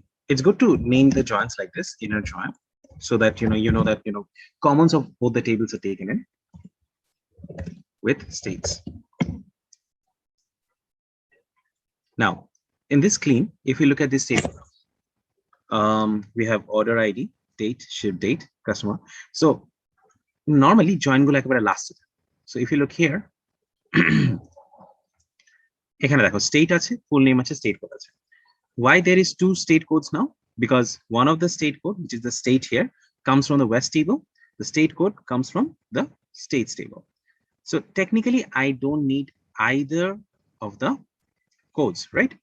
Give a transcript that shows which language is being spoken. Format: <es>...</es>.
<en>It's good to name the joins like this, inner join, so that you know that commons of both the tables are taken in with states. Now in this clean, if you look at this table, we have order ID, date, ship date, customer.</en> <bn>So normally join গুলো একেবারে লাস্টে।</bn> <en>So if you look here,</en> <bn>এখানে দেখো state আছে, full name আছে, state code আছে।</bn> <en>Why there is two state codes now? Because one of the state code, which is the state here, comes from the west table. The state code comes from the states table. So technically, I don't need either of the codes, right?</en>